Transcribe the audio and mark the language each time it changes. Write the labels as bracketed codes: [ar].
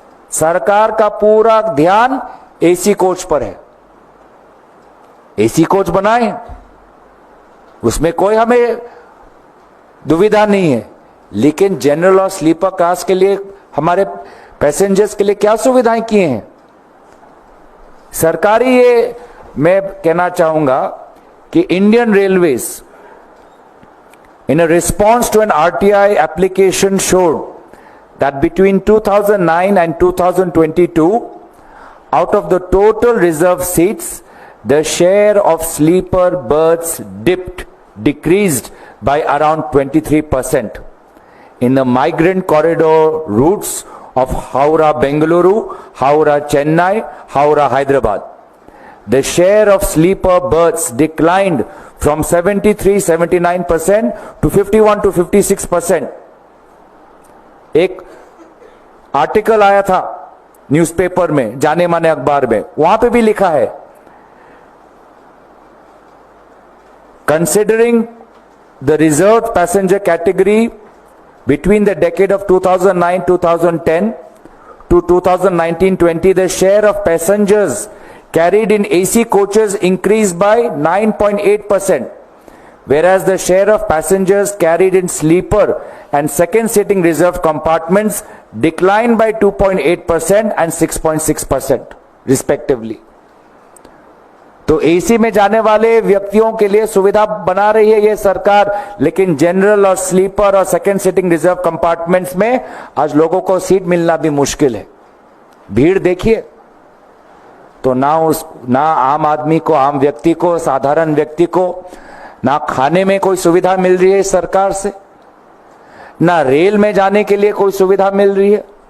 [hi] सरकार का पूरा ध्यान एसी कोच पर है। एसी कोच बनाए, उसमें कोई हमें दुविधा नहीं है, लेकिन जनरल और स्लीपर क्लास के लिए, हमारे पैसेंजर्स के लिए क्या सुविधाएं किए हैं सरकारी? ये मैं कहना चाहूंगा कि [en] Indian railways in a response to an RTI application showed that between 2009 and 2022, out of the total reserved seats, the share of sleeper berths decreased by around 23%. In the migrant corridor routes of Howrah Bengaluru, Howrah Chennai, Howrah Hyderabad, the share of sleeper berths declined from 73-79% to 51-56%. [hi] एक article आया था newspaper में, जाने माने अखबार में, वहां पे भी लिखा है, [en] Considering the reserve passenger category between the decade of 2009-2010 to 2019-20, the share of passengers carried in AC coaches increased by 9.8%. Whereas the share of passengers carried in sleeper and second sitting reserved compartments declined by 2.8% and 6.6% respectively. [hi] तो AC में जाने वाले व्यक्तियों के लिए सुविधा बना रही है ये सरकार, लेकिन जनरल और स्लीपर और सेकंड सिटिंग रिजर्व कंपार्टमेंट्स में आज लोगों को सीट मिलना भी मुश्किल है। भीड़ देखिए, तो ना आम आदमी को, आम व्यक्ति को, साधारण व्यक्ति को ना खाने में कोई सुविधा मिल रही है इस सरकार से, ना रेल में जाने के लिए कोई सुविधा मिल रही है।